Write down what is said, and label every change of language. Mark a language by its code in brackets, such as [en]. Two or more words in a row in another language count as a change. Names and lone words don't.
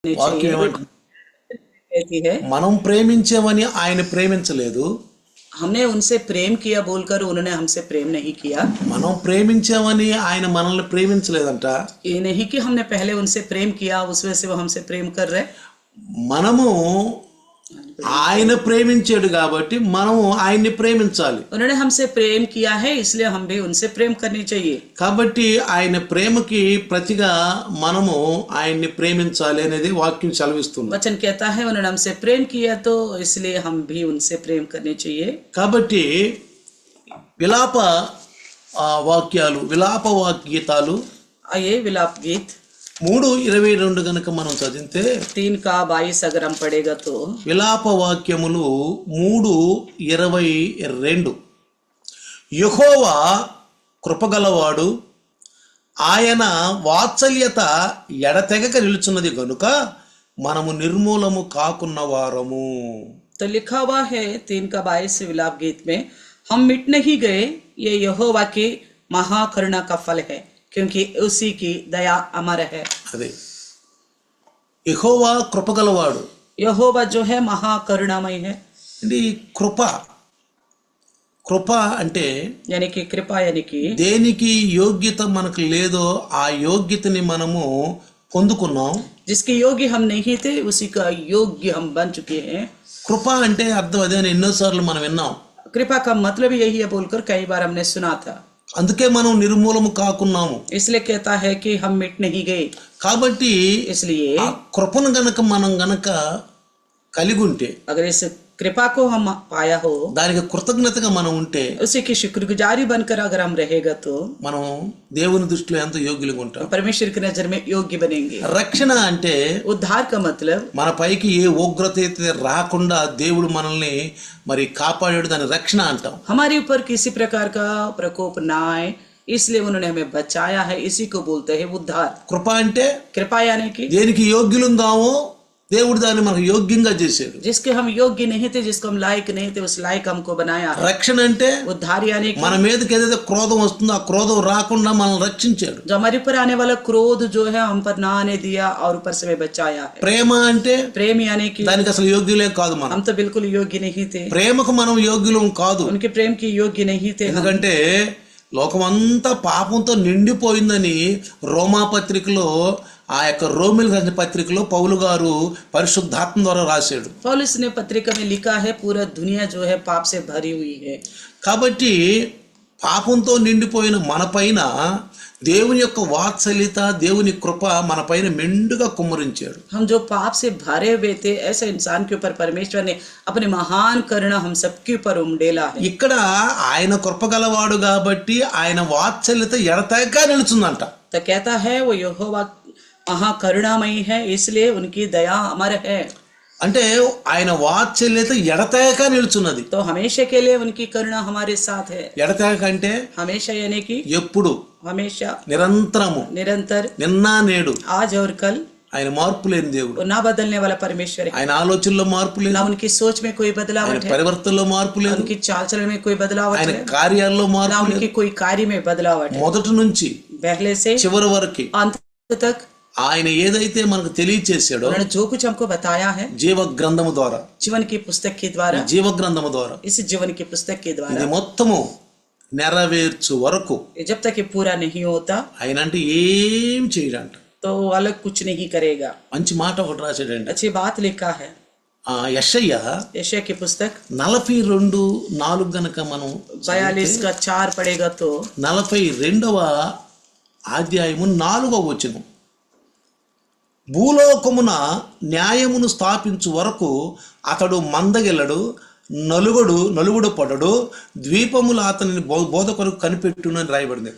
[te] వాక్యం [hi] चाहिए [te] ఏమంటుంది? [hi] कहती है [te] మనం ప్రేమించామని ఆయన ప్రేమించలేదు. [hi] हमने उनसे प्रेम किया बोलकर उन्होंने हमसे प्रेम नहीं किया। [te] మనం ప్రేమించామని ఆయన మనల్ని ప్రేమించలేదంట. [hi] ये नहीं कि हमने पहले उनसे प्रेम किया उस वजह से वो हमसे प्रेम कर रहे। [te] మనము ఆయన ప్రేమించాడు కాబట్టి మనము ఆయన్ని ప్రేమించాలి. [hi] उन्होंने हमसे प्रेम किया है इसलिए हम भी उनसे प्रेम करनी चाहिए। [te] కాబట్టి ఆయన ప్రేమకి ప్రతిగా మనము ఆయన్ని ప్రేమించాలి అనేది వాక్యం సెలవిస్తుంది. [hi] वचन कहता है उन्होंने हमसे प्रेम किया तो इसलिए हम भी उनसे प्रेम करनी चाहिए। [te] కాబట్టి విలాప వాక్యాలు, విలాప గీతాలు [hi] आइए विलाप गीत [te] 3:22 గనుక మనం చదివితే [hi] 3:22 अगर हम पढ़ेगा तो [te] విలాప వాక్యములు 3:22 యెహోవా కృపగలవాడు, ఆయన వాత్సల్యత ఎడతెగక నిలుచున్నది గనుక మనము నిర్మూలము కాకున్న వారము. [hi] तो लिखा हुआ है 3:22 विलाप गीत में, हम मिट नहीं गए, ये यहोवा की महाकरुणा का फल है क्योंकि उसी की दया अमर है। [te] అదే యెహోవా కృపగలవాడు. [hi] यहोवा जो है महाकरुणामय है। [te] అంటే ఈ కృప అంటే [hi] यानी कि कृपा, यानी कि [te] దేనికి యోగ్యత మనకు లేదో ఆ యోగ్యతని మనము పొందుకున్నాం. [hi] जिसके योग्य हम नहीं थे उसी का योग्य हम बन चुके हैं। [te] కృప అంటే అర్థం అదే అని ఎన్నోసార్లు మనం విన్నాం. [hi] कृपा का मतलब यही है बोलकर कई बार हमने सुना था। [te] అందుకే మనం నిర్మూలము కాకున్నాము. [hi] इसलिए कहता है कि हम मिट नहीं गए। [te] కాబట్టి [hi] इसलिए [te] ఆ కృపను గనక మనం గనక కలిగి ఉంటే, [hi] अगर इस कृपा को हम पाया हो, [te] దానికి కృతజ్ఞతగా మనం ఉంటే, [hi] उसी की शुक्रगुजारी बनकर अगर हम रहेगा तो [te] మనం దేవుని దృష్టిలో ఎంతో యోగ్యులుగా ఉంటాం. [hi] परमेश्वर की नजर में योग्य बनेंगे। [te] రక్షణ అంటే [hi] उद्धार का मतलब [te] మన పైకి ఏ ఉగ్రత అయితే రాకుండా దేవుడు మనల్ని మరి కాపాడాడు, దాని రక్షణ అంటాం. [hi] हमारे ऊपर किसी प्रकार का प्रकोप ना आए इसलिए उन्होंने हमें बचाया है, इसी को बोलते हैं उद्धार। [te] కృప అంటే [hi] कृपा यानी कि [te] దేనికి యోగ్యులుందామో దేవుడు దాన్ని మనకు యోగ్యంగా చేశాడు. [hi] जिसके हम योग्य नहीं थे, जिसको हम लायक नहीं थे, उस लायक हमको बनाया है। [te] రక్షణ అంటే [hi] उद्धार यानी कि [te] మన మీదకి ఏదైతే క్రోధం వస్తుందో ఆ క్రోధం రాకుండా మనల్ని రక్షించాడు. [hi] जो हमारे ऊपर आने वाला क्रोध जो है हम पर ना आने दिया और ऊपर से हमें बचाया है। [te] ప్రేమ అంటే [hi] प्रेम यानी कि [te] దానికి అసలు యోగ్యులే కాదు మనం. [hi] हम तो बिल्कुल योग्य नहीं थे, [te] ప్రేమకు మనం యోగ్యులం కాదు. [hi] उनके प्रेम की योग्य नहीं थे हम। [te] ఎందుకంటే లోకమంతా పాపంతో నిండిపోయిందని రోమా పత్రికలో, ఆ యొక్క రోమిలకు రాసిన పత్రికలో పౌలు గారు పరిశుద్ధాత్మ ద్వారా రాశాడు. [hi] पौलुस ने पत्रिका में लिखा है पूरा दुनिया जो है पाप से भरी हुई है। [te] కాబట్టి పాపంతో నిండిపోయిన మన పైన దేవుని యొక్క వాత్సల్యత, దేవుని కృప మన పైన మెండుగా కుమ్మరించాడు. [hi] हम जो पाप से भरे हुए थे ऐसे इंसान के ऊपर परमेश्वर ने अपने महान करुणा हम सबके ऊपर उमड़ेला है। [te] ఇక్కడ ఆయన కృప గలవాడు కాబట్టి ఆయన వాత్సల్యత ఎడతెగక నిలుచుందంట. [hi] तो कहता है वो यहोवा महाकरुणामयी है इसलिए उनकी दया अमर है। [te] అంటే ఆయన వాత్సల్యత ఎడతెగక నిలుచున్నది. [hi] तो हमेशा के लिए उनकी करुणा हमारे साथ है। [te] ఎడతెగక అంటే [hi] हमेशा यानी कि [te] ఎప్పుడు, [hi] हमेशा, [te] నిరంతరము, [hi] निरंतर, [te] నిన్న నేడు. [hi] आज और कल। [te] ఆయన మార్పు లేని దేవుడు. [hi] वो ना बदलने वाला परमेश्वर है। [te] ఆయన ఆలోచనలో మార్పు లేదు, [hi] ना उनकी सोच में कोई [te] ఆయన [hi] बदलावट है, [te] పరివర్తనలో మార్పు లేదు, [hi] उनकी चाल चलन में कोई बदलावट [te] ఆయన [hi] है, [te] కార్యాల్లో [hi] ना [te] మార్పు లేదు. [hi] उनकी कोई कार्य में बदलावट है। [te] మొదటి నుంచి [hi] पहले से [te] చివరి వరకు [hi] अंत तक [te] ఆయన ఏదైతే మనకు తెలియచేశాడో [hi] उन्होंने जो कुछ हमको बताया है [te] జీవ గ్రంథము ద్వారా, [hi] जीवन की पुस्तक के द्वारा, [te] జీవ గ్రంథము ద్వారా [hi] इस जीवन की पुस्तक के [te] ఇది [hi] द्वारा, [te] మొత్తము నెరవేర్చు వరకు [hi] ये जब तक ये पूरा नहीं होता [te] ఆయన అంటే ఏం చేయడంట. [hi] तो वो अलग कुछ नहीं करेगा। [te] మంచి మాట ఒకటి రాశాడండి. [hi] अच्छी बात लिखा है [te] యెషయా [hi] यशायाह की पुस्तक [te] 42:4 గనక మనం [hi] 42:4 पढ़ेगा तो [te] 42వ అధ్యాయము 4వ వచనం, భూలోకమున న్యాయమును స్థాపించు వరకు అతడు మందగిల్లడు, నలుగుడు పడడు, ద్వీపములు అతనిని బోధ కొరకు కనిపెట్టును అని రాయబడింది.